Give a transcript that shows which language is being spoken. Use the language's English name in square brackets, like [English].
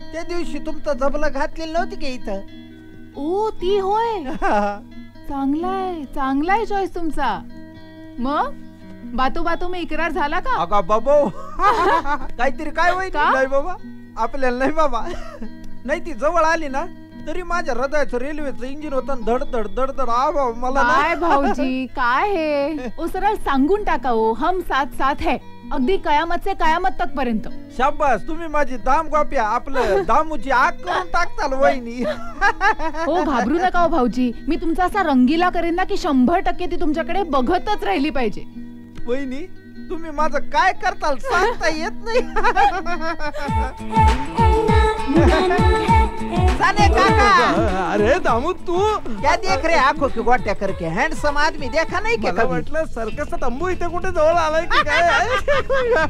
[Marathi] त्या दिवशी तुमचं जबलं घातलेलं नव्हती का इथं? ओ ती होय. चांगलाय चांगलाय चॉईस तुमचा. मग [Hindi] बातू बातू में [Marathi] इकरार झाला का? अगं बाबो काहीतरी काय होईल. नाही बाबा, आपल्याला नाही बाबा. नाही ती जवळ आली ना तरी माझ्या हृदयाचं रेल्वेचं इंजिन होतं धड धड धड धड. मला काय भाऊजी काय हे? ओ सरळ सांगून टाका. [Hindi] ओ हम साथ साथ है, [Marathi] अगदी [Hindi] कयामत से कयामत तक पर्यंत. [Marathi] शाबास, तुम्ही माझी दाम गोप्या आपलं दामूची आग करून टाकताल वहिनी. हो घाबरू नका हो भाऊजी. मी तुमचा असा रंगीला करेन ना की 100% ती तुमच्याकडे बघतच राहिली पाहिजे. वहिनी तुम्ही माझं काय करताल सांगता येत नाही. साने काका. अरे दामू तू [Hindi] क्या देख रे आंखों की [Marathi] गोट्या [Hindi] करके? हैंडसम आदमी देखा [Marathi] नाही का? म्हटलं सर्कसचा तंबू इथे कुठे जवळ आलाय की काय?